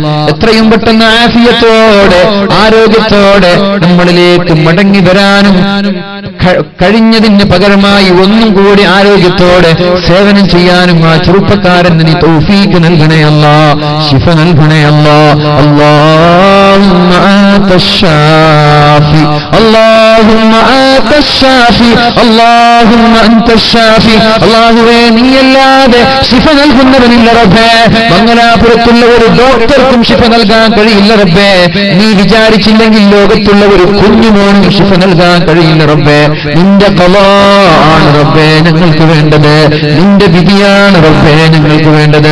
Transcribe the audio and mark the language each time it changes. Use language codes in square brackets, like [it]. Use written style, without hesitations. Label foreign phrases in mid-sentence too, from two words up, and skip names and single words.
[ml] എത്രയും പെട്ടെന്ന് ആഫിയത്തോടെ, ആരോഗ്യത്തോടെ നമ്മളിലേക്ക് മടങ്ങി വരാനും കഴിഞ്ഞതിന് പകരമായി ഒന്നും കൂടി ആരോഗ്യത്തോടെ സേവനം ചെയ്യാനും ആ ചെറുപ്പക്കാരന് നീ തൗഫീഖ് നൽകണേ അല്ലാഹ്, ശിഫ നൽകണേ അല്ലാഹ്. [ar] അല്ലാഹുമ്മ أنت الشافي اللهم أنت الشافي اللهم أنت الشافي [ml] അല്ലാഹുവേ നീയല്ലാതെ ശിഫ നൽകുന്നവനില്ല റബ്ബേ. മംഗലാപുരത്തുള്ള ഒരു ഡോക്ടർക്കും ശിഫ നൽകാൻ കഴിയില്ല റബ്ബേ. നീ വിചാരിച്ചില്ലെങ്കിൽ ലോകത്തുള്ള ഒരു കുഞ്ഞുമോനും ശിഫ നൽകാൻ കഴിയില്ല റബ്ബേ. നിന്റെ ഖളാഅാണ് റബ്ബേ ഞങ്ങൾക്ക് വേണ്ടത്, നിന്റെ വിധിയാണ് റബ്ബേ ഞങ്ങൾക്ക് വേണ്ടത്.